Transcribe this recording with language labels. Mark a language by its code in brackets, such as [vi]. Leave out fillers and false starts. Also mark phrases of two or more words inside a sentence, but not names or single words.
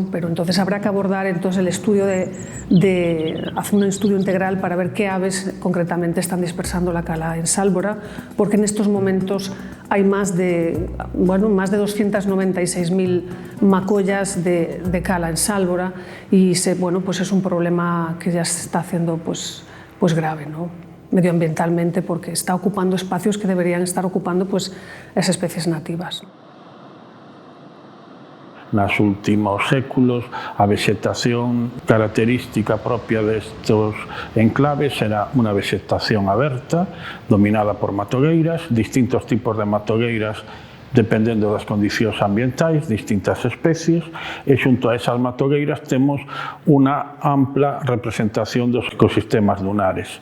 [es] Pero entonces habrá que abordar entonces el estudio hacer un estudio integral para ver qué aves concretamente están dispersando la cala en Sálvora, porque en estos momentos hay más de 296.000 macollas de cala en Sálvora y pues es un problema que ya se está haciendo pues grave, ¿no? Medioambientalmente, porque está ocupando espacios que deberían estar ocupando pues, las especies nativas. [gl] Nos últimos séculos, a vegetación característica propia destos enclaves era unha vegetación aberta, dominada por matogueiras, distintos tipos de matogueiras dependendo das condicións ambientais, distintas especies, e xunto a esas matogueiras temos unha ampla representación dos ecosistemas dunares.